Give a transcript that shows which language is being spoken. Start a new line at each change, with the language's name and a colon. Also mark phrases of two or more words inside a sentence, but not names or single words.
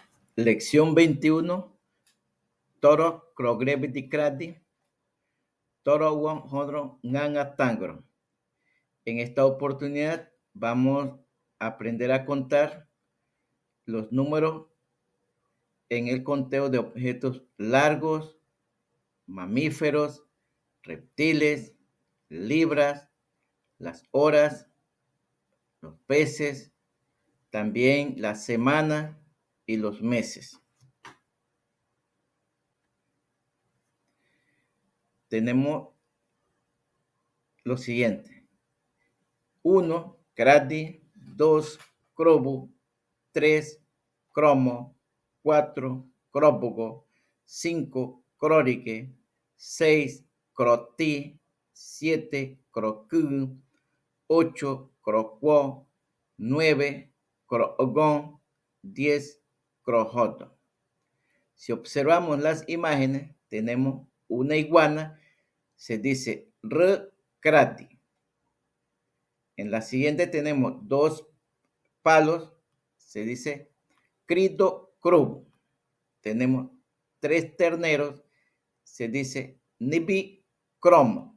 Ngäbere: Lección 21. Toro Krogrebiti Krati. Toro Won Hodro Nganga Tangro.
Spanish: En esta oportunidad vamos a aprender a contar los números en el conteo de objetos largos, mamíferos, reptiles, libras, las horas, los peces, también la semana y los meses. Tenemos lo siguiente: 1, Krati,
Ngäbere: 2, Krobu, 3, Cromo, 4, Krópogo, 5, Krórike, 6, Kroti, 7, Krokú, 8, Krokwo, 9, Krogon, 10, Krojoto.
Spanish: Si observamos las imágenes, tenemos una iguana, se dice Krati. En la siguiente tenemos dos palos, se dice
Ngäbere: Krito Krubu.
Spanish: Tenemos 3 terneros, se dice
Ngäbere: Nibi Kromo.